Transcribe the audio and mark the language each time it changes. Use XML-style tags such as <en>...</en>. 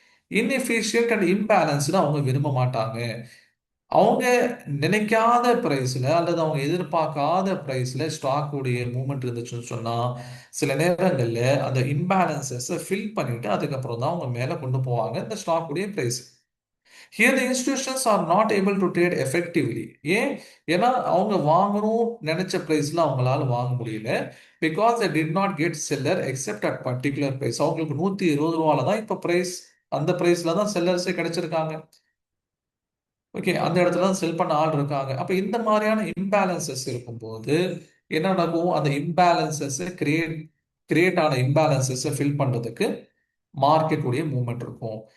<ta>Inefficient and imbalanced அவங்க விரும்ப மாட்டாங்க. அவங்க நினைக்காத பிரைஸ்ல அல்லது அவங்க எதிர்பார்க்காத பிரைஸ்ல ஸ்டாக் உடைய மூவ்மெண்ட் இருந்துச்சுன்னு சொன்னா சில நேரங்கள்ல அந்த இம்பேலன்சஸ் ஃபில் பண்ணிட்டு அதுக்கப்புறம் தான் அவங்க மேல கொண்டு போவாங்க இந்த ஸ்டாக் உடைய price.</ta> <en>Here the institutions are not able to trade effectively.</en> <ta>ஏன்? ஏன்னா அவங்க வாங்கணும் நினைச்ச பிரைஸ்ல அவங்களால வாங்க முடியல.</ta> <en>Because they did not get seller except at particular price.</en> <ta>அவங்களுக்கு 120 தான் இப்ப பிரைஸ். அந்த பிரைஸ்ல தான் செல்லர்ஸே கிடைச்சிருக்காங்க. ஓகே, அந்த இடத்துல தான் செல் பண்ண ஆள் இருக்காங்க. அப்ப இந்த மாதிரியான இம்பேலன்சஸ் இருக்கும்போது என்ன நடக்கும்? அந்த இம்பேலன்சஸ் கிரியேட் ஆன இம்பேலன்சஸ் ஃபில் பண்றதுக்கு மார்க்கெட் உடைய மூவ்மெண்ட் இருக்கும்.</ta>